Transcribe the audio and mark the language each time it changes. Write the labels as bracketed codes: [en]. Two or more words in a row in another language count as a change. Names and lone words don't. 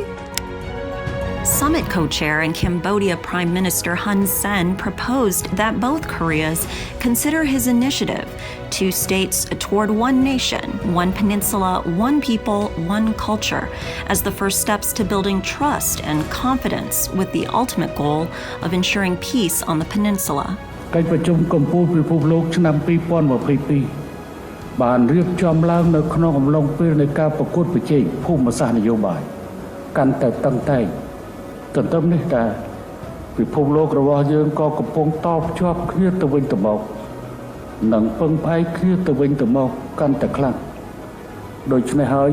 [en] Summit co-chair and Cambodia Prime Minister Hun Sen proposed that both Koreas consider his initiative, two states toward one nation, one peninsula, one people, one culture, as the first steps to building trust and confidence with the ultimate goal of ensuring peace on the peninsula. [km] កិច្ចប្រជុំកម្ពុជាពិភពលោកឆ្នាំ 2022 បានរៀបចំឡើងនៅក្នុងអំឡុងពេលនៃការប្រកួតប្រជែងភូមិសាស្ត្រនយោបាយកាន់តែតឹងតែង ទន្ទឹមនេះដែរពិភព លោករបស់យើងក៏កំពុងតភ្ជាប់គ្នាទៅវិញទៅមកនិងពឹងផ្អែកគ្នាទៅវិញទៅមកកាន់តែខ្លាំងដូច្នេះហើយ